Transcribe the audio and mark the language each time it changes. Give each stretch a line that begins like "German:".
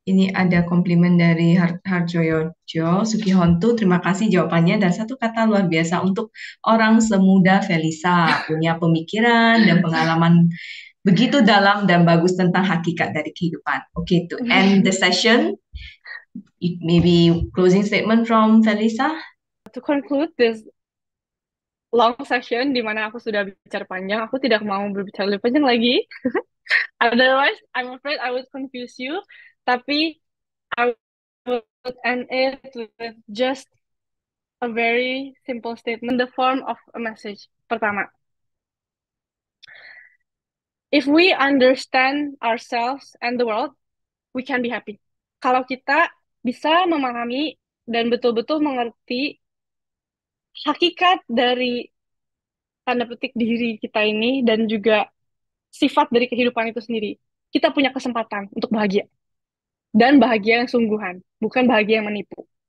Indonesian: Ini ada komplimen dari Harjoyojo Sukihontu. Terima kasih jawabannya. Dan satu kata luar biasa untuk orang semuda Felisa. Punya pemikiran dan pengalaman begitu dalam dan bagus tentang hakikat dari kehidupan.
English: Okay, to end the session, maybe closing statement from Felisa. To conclude this long session
Indonesian: di mana aku sudah bicara panjang, aku tidak mau berbicara lebih panjang lagi.
English: Otherwise, I'm afraid I would confuse you.
Indonesian: Tapi
English: I would end it with just a very simple statement, the form of a message.
Indonesian: Pertama,
English: if we understand ourselves and the world, we can be happy.
Indonesian: Kalau kita bisa memahami dan betul-betul mengerti hakikat dari tanda petik diri kita ini dan juga sifat dari kehidupan itu sendiri, kita punya kesempatan untuk bahagia. Dan bahagia yang sungguhan, bukan bahagia yang menipu.